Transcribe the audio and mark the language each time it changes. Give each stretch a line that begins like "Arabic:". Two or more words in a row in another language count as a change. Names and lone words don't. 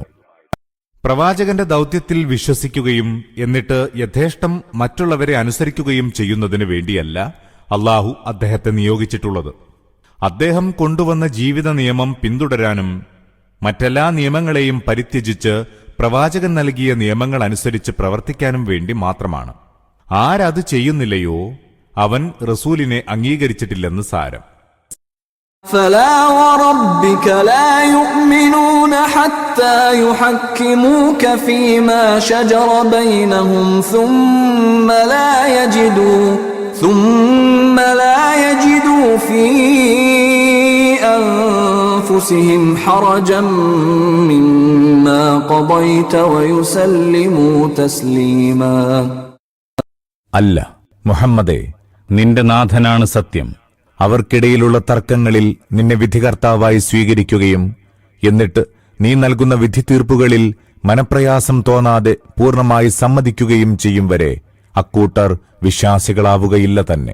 Malayalam: പ്രവാചകന്റെ ദൗത്യത്തിൽ വിശ്വസിക്കുകയും എന്നിട്ട് യഥേഷ്ടം മറ്റുള്ളവരെ അനുസരിക്കുകയും ചെയ്യുന്നതിനു വേണ്ടിയല്ല അല്ലാഹു അദ്ദേഹത്തെ നിയോഗിച്ചിട്ടുള്ളത്. അദ്ദേഹം കൊണ്ടുവന്ന ജീവിത നിയമം പിന്തുടരാനും മറ്റെല്ലാ നിയമങ്ങളെയും പരിത്യജിച്ച് പ്രവാചകൻ നൽകിയ നിയമങ്ങൾ അനുസരിച്ച് പ്രവർത്തിക്കാനും വേണ്ടി മാത്രമാണ്. ആരത് ചെയ്യുന്നില്ലയോ അവൻ റസൂലിനെ അംഗീകരിച്ചിട്ടില്ലെന്ന് സാരം.
Arabic: فلا وربك لا يؤمنون حتى يحكموك فيما شجر بينهم ثم لا يجدوا في أنفسهم حرجا مما قضيت ويسلموا تسليما.
Malayalam: അല്ല മുഹമ്മദേ, നിന്റെ നാഥനാണ് സത്യം. അവർക്കിടയിലുള്ള തർക്കങ്ങളിൽ നിന്നെ വിധികർത്താവായി സ്വീകരിക്കുകയും എന്നിട്ട് നീ നൽകുന്ന വിധി തീർപ്പുകളിൽ മനപ്രയാസം തോന്നാതെ പൂർണ്ണമായി സമ്മതിക്കുകയും ചെയ്യും വരെ അക്കൂട്ടർ വിശ്വാസികളാവുകയില്ല തന്നെ.